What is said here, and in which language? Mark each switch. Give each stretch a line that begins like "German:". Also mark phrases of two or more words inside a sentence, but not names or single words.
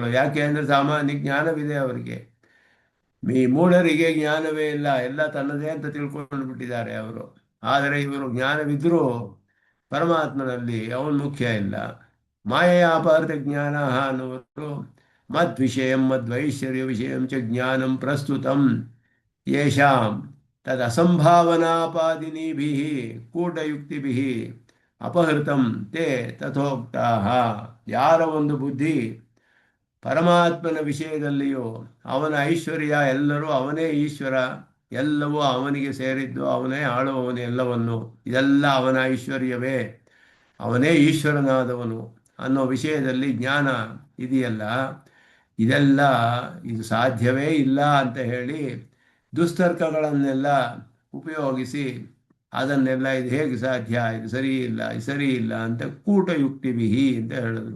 Kannada: ಯಾಕೆ ಅಂದರೆ ಸಾಮಾನ್ಯ ಜ್ಞಾನವಿದೆ ಅವರಿಗೆ. ಈ ಮೂಢರಿಗೆ ಜ್ಞಾನವೇ ಇಲ್ಲ, ಎಲ್ಲ ತನ್ನದೇ ಅಂತ ತಿಳ್ಕೊಂಡು ಬಿಟ್ಟಿದ್ದಾರೆ ಅವರು. ಆದರೆ ಇವರು ಜ್ಞಾನವಿದ್ದರೂ ಪರಮಾತ್ಮನಲ್ಲಿ ಅವನು ಮುಖ್ಯ ಇಲ್ಲ. ಮಾಯೆಯ ಅಪಹೃತ ಜ್ಞಾನ ಅನ್ನುವರು
Sanskrit: ಮದ್ವಿಷಯಂ ಮದ್ವೈಶ್ವರ್ಯ ವಿಷಯಂ ಚ ಜ್ಞಾನಂ ಪ್ರಸ್ತುತಂ ಯೇಷಾಂ ತದ್ ಅಸಂಭಾವನಾಪಾದಿನಿಭಿಃ ಕೂಟಯುಕ್ತಿಭಿಃ ಅಪಹೃತಂ ತೇ ತಥೋಕ್ತಾಃ.
Kannada: ಯಾರ ಒಂದು ಬುದ್ಧಿ ಪರಮಾತ್ಮನ ವಿಷಯದಲ್ಲಿಯೂ ಅವನ ಐಶ್ವರ್ಯ, ಎಲ್ಲರೂ ಅವನೇ ಈಶ್ವರ, ಎಲ್ಲವೂ ಅವನಿಗೆ ಸೇರಿದ್ದು, ಅವನೇ ಆಳುವವನು ಎಲ್ಲವನ್ನು, ಇದೆಲ್ಲ ಅವನ ಐಶ್ವರ್ಯವೇ, ಅವನೇ ಈಶ್ವರನಾದವನು ಅನ್ನೋ ವಿಷಯದಲ್ಲಿ ಜ್ಞಾನ ಇದೆಯಲ್ಲ, ಇದೆಲ್ಲ ಇದು ಸಾಧ್ಯವೇ ಇಲ್ಲ ಅಂತ ಹೇಳಿ ದುಸ್ತರ್ಕಗಳನ್ನೆಲ್ಲ ಉಪಯೋಗಿಸಿ ಅದನ್ನೆಲ್ಲ ಇದು ಹೇಗೆ ಸಾಧ್ಯ, ಇದು ಸರಿ ಇಲ್ಲ, ಇದು ಸರಿ ಇಲ್ಲ ಅಂತ ಕೂಟಯುಕ್ತಿವಿಹಿ ಅಂತ ಹೇಳಿದ್ರು.